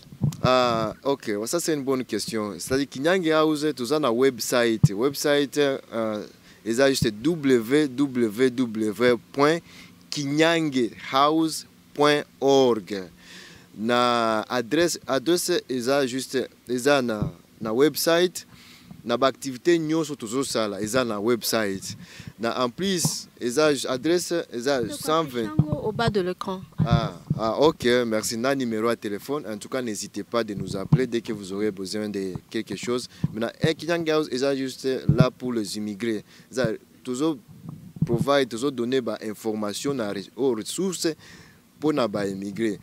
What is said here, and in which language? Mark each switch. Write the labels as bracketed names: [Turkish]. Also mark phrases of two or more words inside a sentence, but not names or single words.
[French] Ok, ça c'est une bonne question. C'est-à-dire Kinyange House, tout ça na website. Website c'est juste www.kinyangehouse.org. Na adresse juste na website. Na activité nyonso toujours ça là, na website. Na en plus, adresse 120 au bas de l'écran. Ok, merci. Na numéro à téléphone. En tout cas, n'hésitez pas de nous appeler dès que vous aurez besoin de quelque chose. Maintenant, Kinyange House est juste là pour les immigrés. Toujours provide, toujours donner des informations aux ressources pour les immigrés.